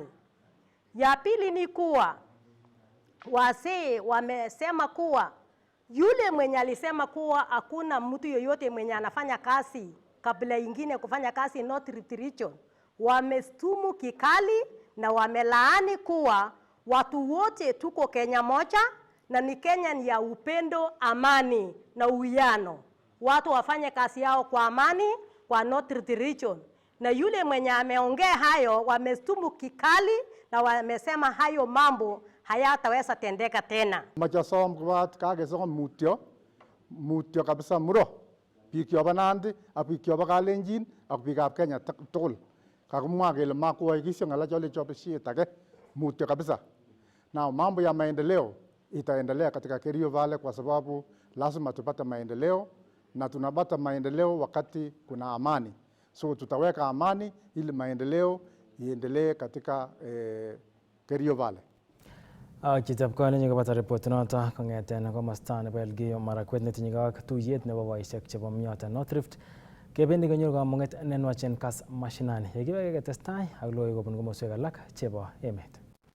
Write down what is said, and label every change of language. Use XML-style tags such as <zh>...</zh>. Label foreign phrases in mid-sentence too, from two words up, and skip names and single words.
<sw>Ya pili ni kuwa wazee wamesema kuwa yule mwenye alisema kuwa hakuna mtu yoyote mwenye anafanya kazi kabla ingine kufanya kazi North Rift Region, wamestumu kikali na wamelaani kuwa watu wote tuko Kenya moja, na ni Kenya ni ya upendo, amani na uwiano. Watu wafanye kazi yao kwa amani kwa North Rift Region. Na yule mwenye ameongea hayo wamestumu kikali na wamesema hayo mambo hayataweza tendeka tena.</sw> <kln>Majasom kwat kagesom mutyo kabisa muro. Biik yobo Nandi ak biik yobo Kalenjin ak biikab Kenya tugul. Kakimwa kele makuhakikisha ng'ala chole chobishiet age mutyo kabisa.</kln> <sw>Na mambo ya maendeleo itaendelea katika Kerio Valley kwa sababu lazima tupate maendeleo, na tunapata maendeleo wakati kuna amani. So tutaweka amani ili maendeleo iendelee katika Kerio Valley.</sw> <kln>Chitab Kalenjin kopata report noto kong'eten komosta nebo Elgeyo Marakwet netinye ak tuyet nebo boisiek chebo Mnyota North Rift. Kebendi konyoru kamung'et nenwachen Kass Mashinani. Yekiweke ketestai ak logoiwek kobun komoswek alak chebo emet.</kln>